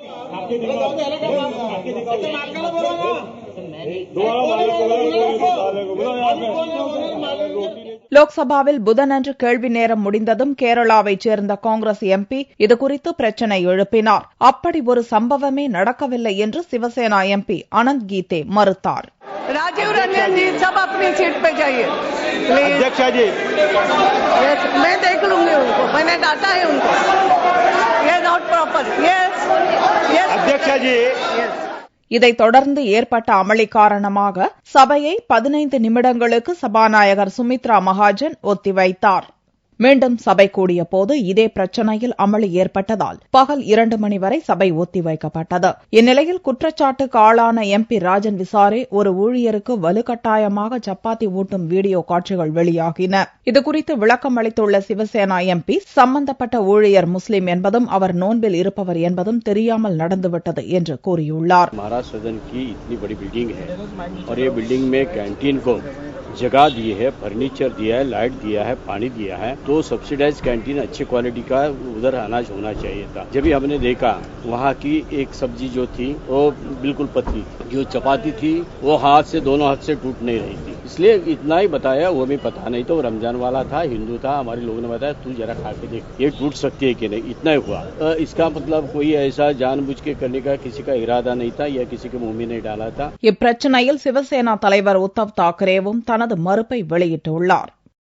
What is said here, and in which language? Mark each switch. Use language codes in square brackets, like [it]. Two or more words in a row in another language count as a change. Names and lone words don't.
[ta] லோக்சபாவில் புதனன்று கேள்வி நேரம் முடிந்ததும் கேரளாவைச் சேர்ந்த காங்கிரஸ் எம்பி இதுகுறித்து பிரச்சினை எழுப்பினார். அப்படி ஒரு சம்பவமே நடக்கவில்லை என்று சிவசேனா எம்பி அனந்த் கீதே மறுத்தார். [hi] राजीव रंजन जी सब अपनी सीट पे जाइए अध्यक्ष जी। मैं देख लूंगी उनको, मैंने डाटा है उनको. [en] ये not proper. [hi] अध्यक्ष जी. [ta] இதைத் தொடர்ந்து ஏற்பட்ட அமளி காரணமாக சபையை 15 நிமிடங்களுக்கு சபாநாயகர் சுமித்ரா மகாஜன் ஒத்திவைத்தார். மீண்டும் சபை கூடிய போது இதே பிரச்சினையில் அமளி ஏற்பட்டதால் பகல் 2 மணி வரை சபை ஒத்திவைக்கப்பட்டது. இந்நிலையில் குற்றச்சாட்டுக்கு ஆளான எம்பி ராஜன் விசாரே ஒரு ஊழியருக்கு வலுக்கட்டாயமாக சப்பாத்தி ஊட்டும் வீடியோ காட்சிகள் வெளியாகின. இதுகுறித்து விளக்கம் அளித்துள்ள சிவசேனா எம்பி சம்பந்தப்பட்ட ஊழியர் முஸ்லிம் என்பதும் அவர் நோன்பில் இருப்பவர் என்பதும் தெரியாமல் நடந்துவிட்டது என்று கூறியுள்ளார். [hi] जगह दी है, फर्नीचर दिया है, लाइट दिया है, पानी दिया है, तो [en] subsidize canteen [hi] अच्छी क्वालिटी का उधर अनाज होना चाहिए था. जब भी हमने देखा वहाँ की एक सब्जी जो थी वो बिल्कुल पतली, जो चपाती थी वो हाथ से दोनों हाथ से टूट नहीं रही थी. इसलिए इतना ही बताया, वो भी पता नहीं तो रमजान वाला था, हिंदू था, हमारे लोगों ने बताया तू जरा खा के देख ये टूट सकती है कि नहीं, इतना ही हुआ. इसका मतलब कोई ऐसा जानबूझ के करने का किसी का इरादा नहीं था या किसी के मुंह में नहीं डाला था. [ta] இப்பிரச்சனையில் சிவசேனா தலைவர் உத்தவ் தாக்கரேவும் தனது மறுப்பை வெளியிட்டுள்ளார்.